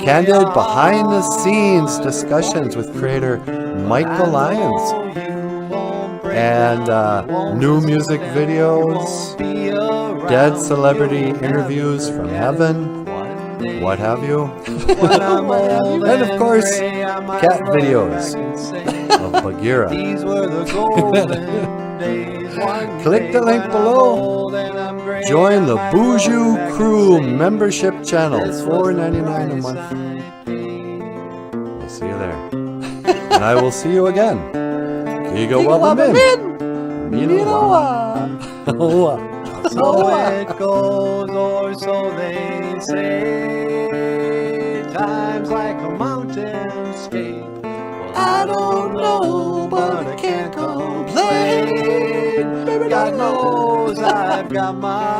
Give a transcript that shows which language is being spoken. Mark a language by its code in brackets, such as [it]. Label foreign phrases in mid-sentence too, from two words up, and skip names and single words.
[en] Candid behind-the-scenes discussions with creator Michael Lyons, and new music videos, dead celebrity interviews from heaven, what have you, and of course, cat videos of Bagheera. These were the golden days. Click the link below. Join the BOOZHOO Crew membership channel, $4.99 a month. We'll see you there. And I will see you again. [oj] Kiga Wabamin. Minawa. [en] So it goes, or so they say. Time's like a mountain skate. Well, I don't know, but I can't complain. Baby, God knows I've got my